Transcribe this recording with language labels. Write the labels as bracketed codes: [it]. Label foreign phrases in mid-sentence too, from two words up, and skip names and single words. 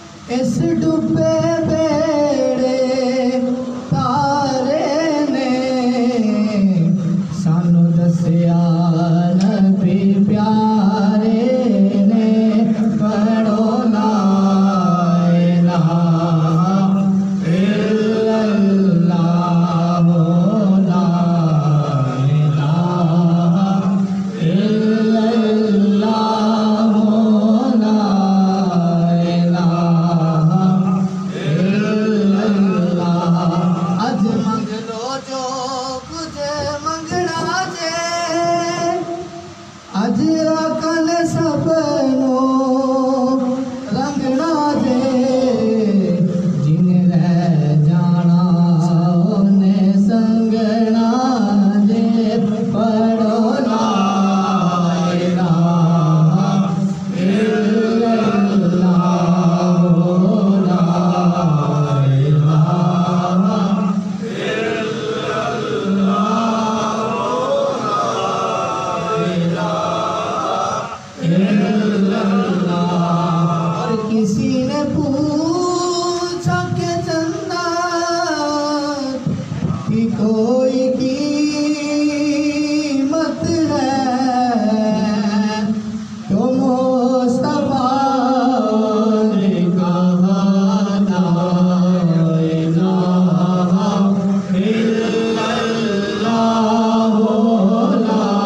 [pa] اس ڈبے بیڑے تارے نے سانوں دسیا نبی پیارے نے پڑھو [ar] لا إله إلا الله لا إله إلا الله لا إله إلا الله. [pa] اج منگ لو جو کجھ منگنا جے اج آکھن سبنوں رنگنا جے جن رہ جانا نے سنگنا جے پڑھو [ar] لا إله إلا الله لا إله [ur] اور کسی نے پوچھا کہ چندہ کہ کوئی قیمت ہے تو مصطفیٰ نے کہا لا [ar] إله إلا الله لا